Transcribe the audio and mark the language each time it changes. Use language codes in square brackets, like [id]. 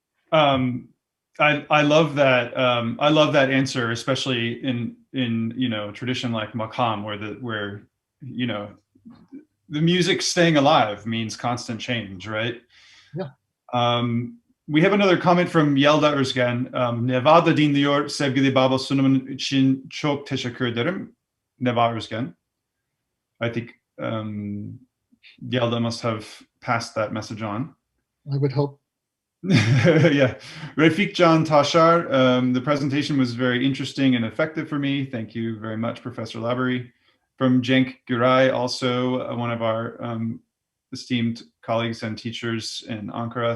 [en] I love that. I love that answer, especially in a tradition like Makam, where the music staying alive means constant change, right? Yeah. We have another comment from Yelda Özgen. [tr] Nevada dinliyor sevgili baba sunumun için çok teşekkür ederim. Neva Özgen. [en] I think Yelda must have passed that message on. I would hope. Yeah. Refik Can Tashar, the presentation was very interesting and effective for me. Thank you very much, Professor Labaree. From Cenk Güray, also one of our esteemed colleagues and teachers in Ankara.